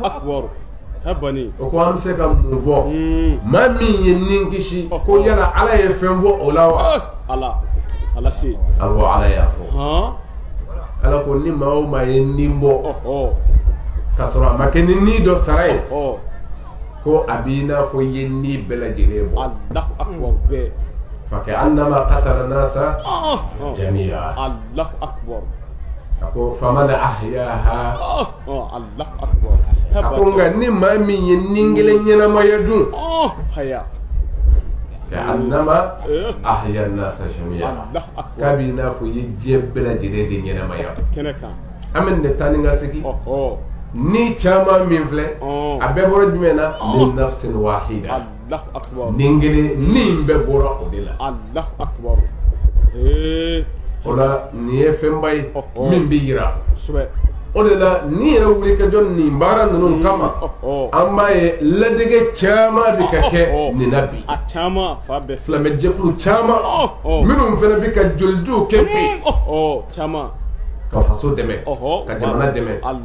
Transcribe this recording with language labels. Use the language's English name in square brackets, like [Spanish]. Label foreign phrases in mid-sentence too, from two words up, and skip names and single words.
[Bambara] O ko an bɛ se ka mun fɔ maa min ye nin kisi ko yala ala ye fɛn fɔ o la wa. Awɔ ala y'a fɔ. Ala ko ni maa o maa ye nin bɔ k'a sɔrɔ a ma kɛ ni nin dɔ sara ye ko a b'i n'a fɔ i ye nin bɛɛ lajɛlen bɔ. [Arabic] فكأنما قتل الناس جميعا. [Bambara] A ko [Arabic] فمن أحياها. [Bambara] A ko nka ni maa min ye nin kelen ɲɛnamaya dun [Arabic] كأنما أحيا الناس جميعا [Bambara] k'a b'i n'a fɔ i ye diɲɛ bɛɛ lajɛlen de ɲɛnamaya. An bɛ nin taa ni ka segin ni caman min filɛ a bɛɛ bɔra jumɛn na [Arabic] من نفس واحدة [Bambara] nin kelen nin bɛɛ bɔra o de la. O la nin ye fɛnba ye min bɛ yira o de la ni yɛrɛ wulikajɔ nin baara ninnu kama an b'a ye ladege caman bɛ ka kɛ nin na bi silamɛjɛkulu caman minnu fana bɛ ka jolidiw kɛ bi ka faso dɛmɛ ka jamana dɛmɛ